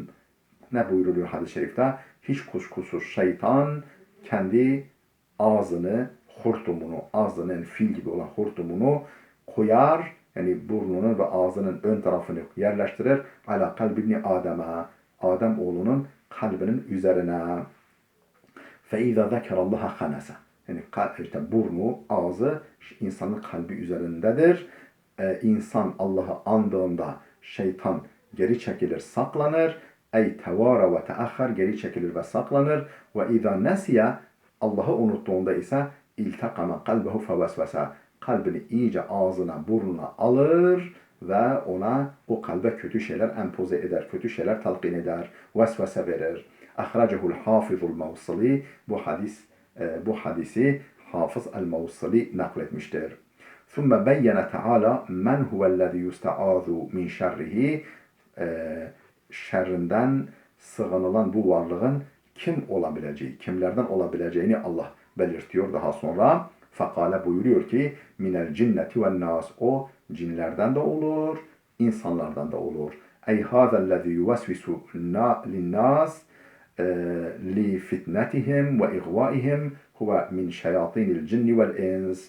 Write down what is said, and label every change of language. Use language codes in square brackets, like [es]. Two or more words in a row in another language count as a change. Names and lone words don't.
[tr] Ne buyuruluyor hadis-i şerifte? Hiç kuşkusuz şeytan kendi ağzını, hortumunu, ağzının fil gibi olan hortumunu koyar, yani burnunun ve ağzının ön tarafını yerleştirir. [ar] على قلب ابن آدم, [tr] Adem oğlunun kalbinin üzerine. [ar] فَاِذَا ذَكَرَ اللّٰهَ خَنَسَ. [tr] Yani işte burnu, ağzı insanın kalbi üzerindedir. İnsan Allah'ı andığında şeytan geri çekilir, saklanır. [ar] أي توارى وتأخر, [tr] geri çekilir ve saklanır. [ar] وإذا نسي, [tr] Allah'ı unuttuğunda ise [ar] التقم قلبه فوسوس, [tr] kalbini iyice ağzına, burnuna alır ve ona o kalbe kötü şeyler empoze eder, kötü şeyler talqin eder, vesvese verir. [ar] أخرجه الحافظ الموصلي, [tr] bu hadisi Hafız el-Mevsili nakletmiştir. [ar] ثم بين تعالى من هو الذي يستعاذ من شره, [tr] şerrinden sığınılan bu varlığın kim olabileceği, kimlerden olabileceğini Allah belirtiyor daha sonra. Fakale buyuruyor ki [ar] من الجنة والناس, [tr] o cinlerden de olur, insanlardan da olur. [ar] أي هذا الذي يوسوس للناس لفتنتهم وإغوائهم هو من شياطين الجن والإنس.